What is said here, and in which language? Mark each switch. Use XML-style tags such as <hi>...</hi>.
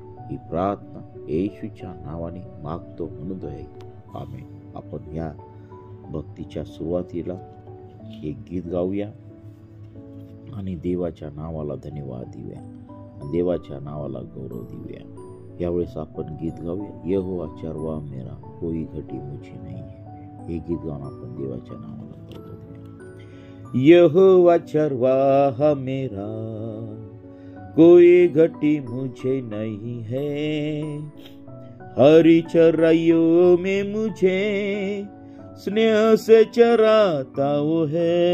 <mr>ही प्रार्थना येशूच्या नावाने मागतो म्हणून दया. आमेन. आपण या भक्तीच्या सुरुवातीला एक गीत गाऊया आणि देवाच्या नावाला धन्यवाद देऊया, देवाच्या नावाला गौरव देऊया. यावेळेस आपण गीत गाऊया,</mr> <hi>यहोवा चरवाह मेरा कोई घटी मुझे नहीं है.</hi> <mr>हे गीत गाऊन आपण देवाच्या नावाला गौरव देऊया.</mr> <hi>यहोवा चरवाह मेरा कोई घटी मुझे नहीं है, हरी चराइयों में मुझे स्नेह से चराता वो है.</hi>